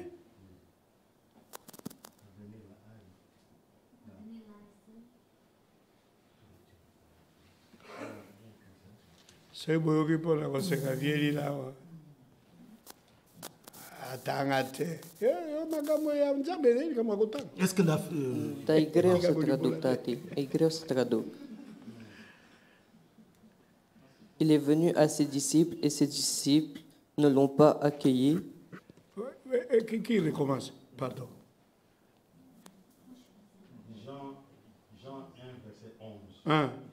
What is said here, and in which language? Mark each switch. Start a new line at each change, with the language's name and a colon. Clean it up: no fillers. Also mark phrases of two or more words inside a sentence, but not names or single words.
French: C'est beau que pour la vieille là. Est-ce que la...
Romanian: Dar e greu să traduc, tati. E greu să traduc.
French: Il est venu à ses disciples et ses disciples ne l'ont pas accueilli. Qui recommence? Pardon. Jean 1, verset 11.